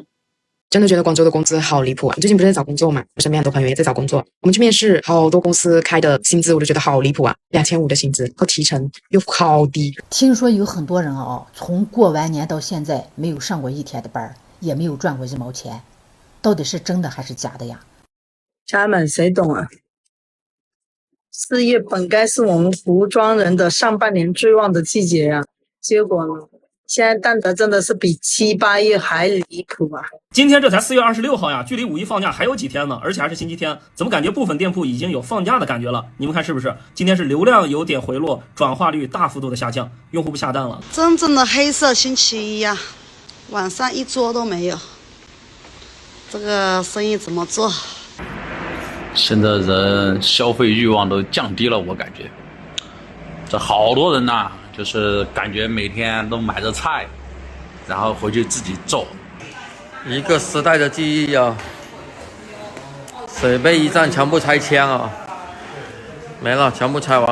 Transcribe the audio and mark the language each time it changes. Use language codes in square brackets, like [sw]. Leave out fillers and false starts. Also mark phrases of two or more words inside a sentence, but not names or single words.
[zh] 真的覺得廣州的工資好離譜啊！最近不是在找工作嘛，我身邊很多朋友也在找工作，我們去面試，好多公司開的薪資我都覺得好離譜啊，2500的薪資和提成又好低。聽說有很多人從過完年到現在沒有上過1天的班，也沒有賺過1毛錢，到底是真的還是假的呀？家人們誰懂啊？4月本該是我們服裝人的上半年最旺的季節呀，結果呢？現在淡得真的是比7、8月還離譜啊！今天這才4月26號呀，距離五一放假還有幾天呢，而且還是星期天，怎麼感覺部分店鋪已經有放假的感覺了？你們看是不是？今天是流量有點回落，轉化率大幅度的下降，用戶不下單了。真正的黑色星期一呀，晚上一桌都沒有，這個生意怎麼做？現在人消費慾望都降低了，我感覺，這好多人吶。就是感覺每天都買着菜，然後回去自己做。一個時代的記憶啊，設備一戰全部拆遷啊，沒了，全部拆完。